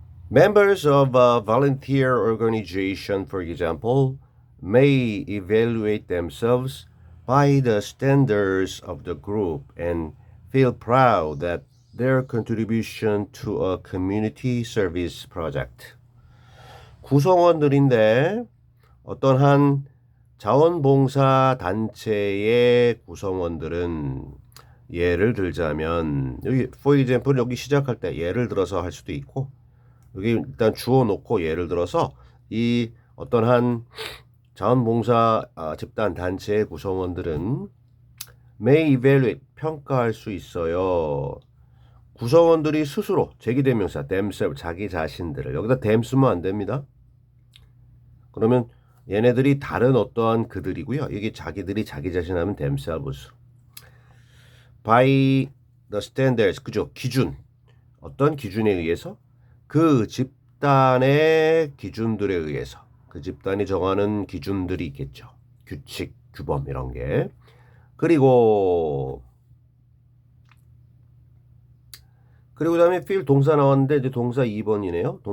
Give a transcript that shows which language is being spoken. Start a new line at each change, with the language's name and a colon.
English: Members of a volunteer organization, for example, may evaluate themselves by the standards of the group and feel proud that their contribution to a community service project.
Korean: 구성원들인데 어떤 한 자원봉사 단체의 구성원들은 예를 들자면 여기
English: for example
Korean: 여기 시작할 때 예를 들어서 할 수도 있고 여기 일단 주어 놓고 예를 들어서 이 어떤 한 자원봉사 집단 단체의 구성원들은
English: may evaluate
Korean: 평가할 수 있어요. 구성원들이 스스로 제기대명사 themselves 자기 자신들을 여기다 them 쓰면 안 됩니다. 그러면 얘네들이 다른 어떠한 그들이고요. 여기 자기들이 자기 자신 하면 themselves.
English: by the standards
Korean: 그죠? 기준 어떤 기준에 의해서 그 집단의 기준들에 의해서 그 집단이 정하는 기준들이 있겠죠. 규칙, 규범 이런 게. 그리고 그다음에 feel 동사 나왔는데 이제 동사 2번이네요.